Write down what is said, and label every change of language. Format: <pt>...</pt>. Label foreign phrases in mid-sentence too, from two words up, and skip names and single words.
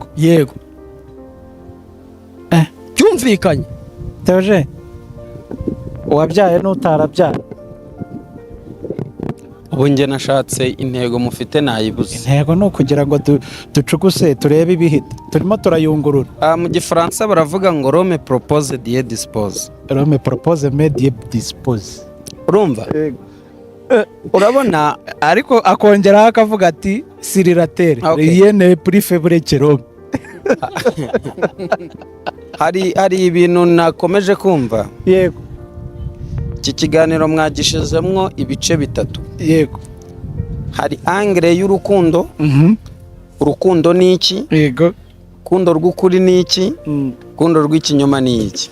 <rw>yego. Byumvikanye. Theogene, uwabyaye n'utarabyaye, ubu njye nashatse intego mufite nayibuze. intego ni ukugira ngo ducuguse turebe ibihita. Turimo turayungurura. Mu gifaransa baravuga ngo</rw> <fr>Rome propose Dieu dispose. Rome propose mais Dieu dispose.</fr> <rw>Urumva? Urabona, ariko akongeraho akavuga ati</rw> <fr>sirirateri rien n'est plus faible que Rome.</fr> <rw>hari ibintu nakomeje kumva. Yego. Iki kiganiro mwagishizemwo ibice bitatu. Yego. Hari angle y'urukundo. Urukundo ni iki? Yego. Urukundo rw'ukuri ni iki? Urukundo rw'ikinyoma ni iki?</rw>